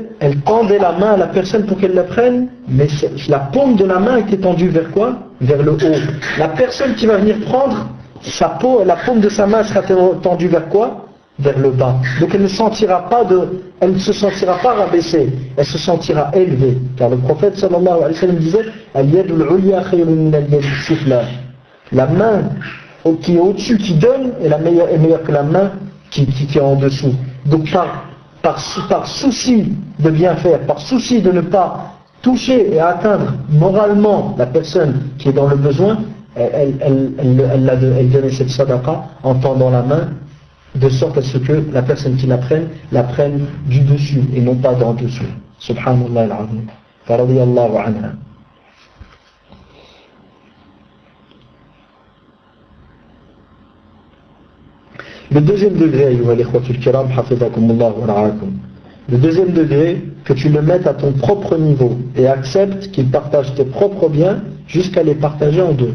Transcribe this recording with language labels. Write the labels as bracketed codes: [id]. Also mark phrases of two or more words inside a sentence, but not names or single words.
[fr] Elle tendait la main à la personne pour qu'elle la prenne, mais la paume de la main était tendue vers quoi? Vers le haut. La personne qui va venir prendre, la paume de sa main sera tendue vers quoi? Vers le bas. Donc elle ne se sentira pas rabaissée, elle se sentira élevée. Car le prophète [ar] صلى الله عليه وسلم [fr] disait, [ar] اليد العليا خير من اليد السفلى. [fr] La main qui est au-dessus, qui donne, est meilleure que la main qui est en dessous. Donc par souci de bien faire, par souci de ne pas toucher et atteindre moralement la personne qui est dans le besoin, elle donnait cette sadaqa en tendant la main, de sorte à ce que la personne qui la prenne du dessus et non pas d'en dessous. [ar] سبحان الله العظيم رضي الله عنها. [fr] Le deuxième degré, le deuxième degré, que tu le mettes à ton propre niveau et accepte qu'il partage tes propres biens jusqu'à les partager en deux.